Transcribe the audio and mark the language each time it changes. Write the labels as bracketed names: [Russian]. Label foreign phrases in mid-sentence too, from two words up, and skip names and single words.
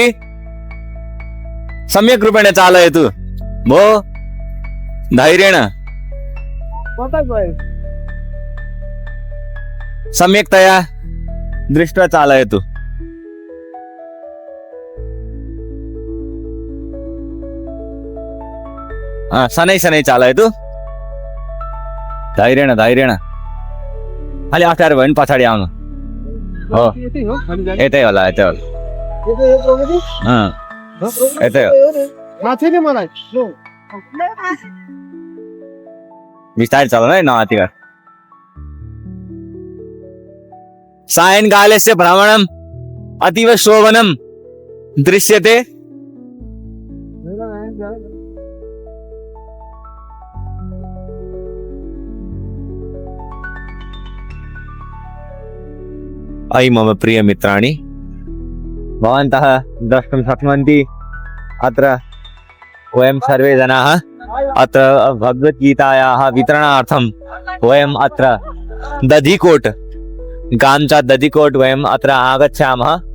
[Sanskrit] सम्यक् रूपेण चालयतु भो, धैर्येण सम्यक्तया दृष्ट्वा चालयतु। शनै शनै चालयतु, धैर्येण धैर्येण। [Nepali] अलि अप्ठ्यारो भयो भने पछाडि आउनु। हो यतै होला यतै होला। यतै हो, बिस्तारै चलाउनु है, नआत्ति गर। [Sanskrit] सायंकालस्य भ्रमणम् अतीव शोभनं दृश्यते। अयि मम प्रिय मित्राणि, भवन्तः द्रष्टुं शक्नुवन्ति अत्र वयं सर्वे जनाः अत्र भगवद्गीतायाः वितरणार्थं वयम् अत्र दधिकोट, गांचा दधिकोट वयम् अत्र आगच्छामः।